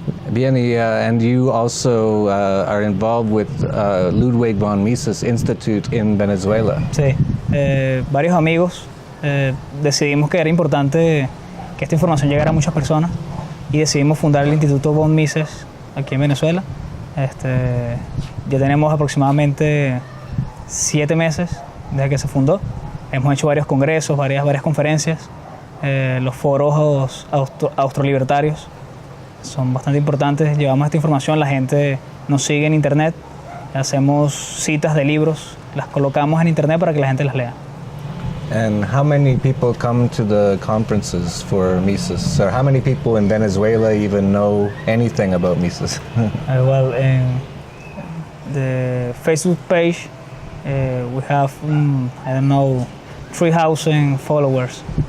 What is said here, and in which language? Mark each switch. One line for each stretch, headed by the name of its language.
English: Bien, and you also are involved with Ludwig von Mises Institute in Venezuela.
Spanish: Sí, varios amigos decidimos que era importante que esta información llegara a muchas personas y decidimos fundar el Instituto von Mises aquí en Venezuela. Ya tenemos aproximadamente 7 meses desde que se fundó. Hemos hecho varios congresos, varias conferencias. Los foros austrolibertarios son bastante importantes. Llevamos esta información, la gente nos sigue en internet, hacemos citas de libros, las colocamos en internet para que la gente las lea.
English: And how many people come to the conferences for Mises? So how many people in Venezuela even know anything about Mises? Well, in the Facebook page, we have, I don't know, 3,000 followers.